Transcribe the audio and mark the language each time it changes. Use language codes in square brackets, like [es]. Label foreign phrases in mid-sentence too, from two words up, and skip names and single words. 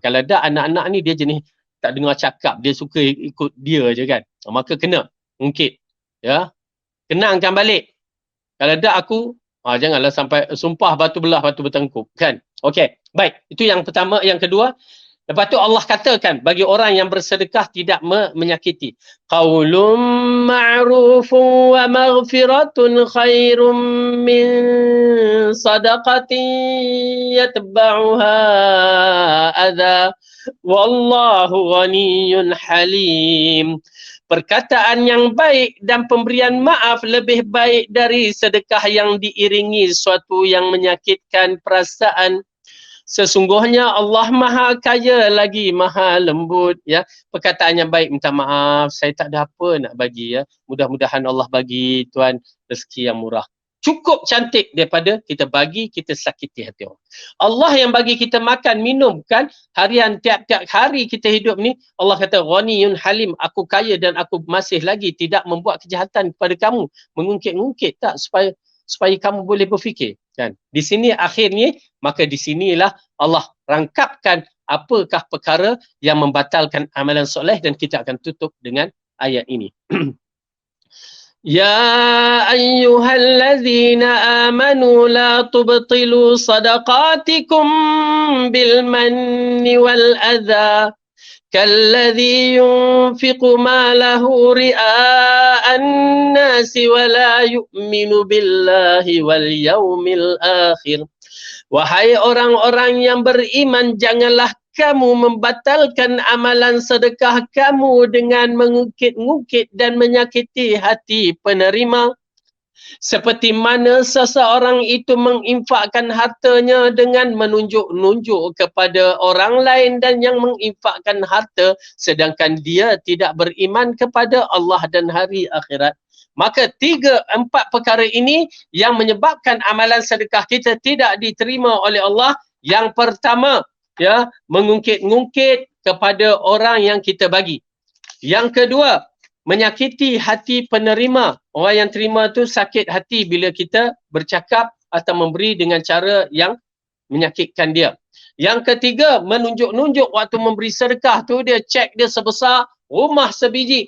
[ms] Kalau ada anak-anak ni dia jenis tak dengar cakap, dia suka ikut dia je kan. Maka kena ungkit. Ya. Kenangkan balik. Kalau ada aku, janganlah sampai sumpah batu belah batu bertengkuk kan. Okey, baik. Itu yang pertama. Yang kedua, lepas tu Allah katakan bagi orang yang bersedekah tidak menyakiti. [ar] قول معروف ومغفرة خير من صدقة يتبعها أذى والله غني حليم. [ms] Perkataan yang baik dan pemberian maaf lebih baik dari sedekah yang diiringi suatu yang menyakitkan perasaan. Sesungguhnya Allah maha kaya lagi maha lembut. Ya, perkataan yang baik, minta maaf, saya tak ada apa nak bagi. Ya, mudah-mudahan Allah bagi Tuhan rezeki yang murah. Cukup cantik daripada kita bagi, kita sakiti hati orang. Allah yang bagi kita makan, minum kan, harian tiap-tiap hari kita hidup ni, Allah kata, [ar] غني حليم, [ms] aku kaya dan aku masih lagi tidak membuat kejahatan kepada kamu. Mengungkit-ungkit tak supaya kamu boleh berfikir. Kan? Di sini akhirnya, maka di sinilah Allah rangkapkan apakah perkara yang membatalkan amalan soleh dan kita akan tutup dengan ayat ini. [ar] يا أيها الذين آمنوا لا تبطلوا صدقاتكم بالمن والأذى كالذي ينفق ماله رئاء الناس ولا يؤمن بالله واليوم الآخر. [ms] Wahai orang-orang yang beriman, janganlah kamu membatalkan amalan sedekah kamu dengan mengungkit-ungkit dan menyakiti hati penerima. Seperti mana seseorang itu menginfakkan hartanya dengan menunjuk-nunjuk kepada orang lain dan yang menginfakkan harta sedangkan dia tidak beriman kepada Allah dan hari akhirat. Maka 3-4 perkara ini yang menyebabkan amalan sedekah kita tidak diterima oleh Allah. Yang pertama, ya, mengungkit-ungkit kepada orang yang kita bagi. Yang kedua, menyakiti hati penerima. Orang yang terima tu sakit hati bila kita bercakap atau memberi dengan cara yang menyakitkan dia. Yang ketiga, menunjuk-nunjuk waktu memberi sedekah tu, dia cek dia sebesar rumah sebiji.